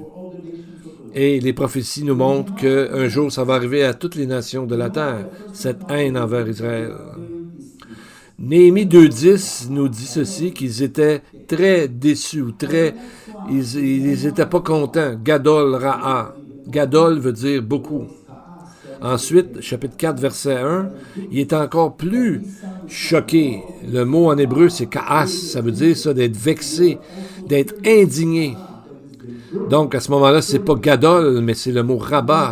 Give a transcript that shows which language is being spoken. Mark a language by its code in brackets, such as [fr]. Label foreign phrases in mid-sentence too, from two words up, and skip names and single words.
[fr] Et les prophéties nous montrent qu'un jour, ça va arriver à toutes les nations de la terre, cette haine envers Israël. Néhémie 2.10 nous dit ceci, qu'ils étaient très déçus, ils n'étaient pas contents. [he] גדול רעה. [fr] Gadol veut dire beaucoup. Ensuite, chapitre 4, verset 1, il est encore plus choqué. Le mot en hébreu, c'est ka'as. Ça veut dire ça, d'être vexé, d'être indigné. Donc, à ce moment-là, c'est pas Gadol, mais c'est le mot Rabba.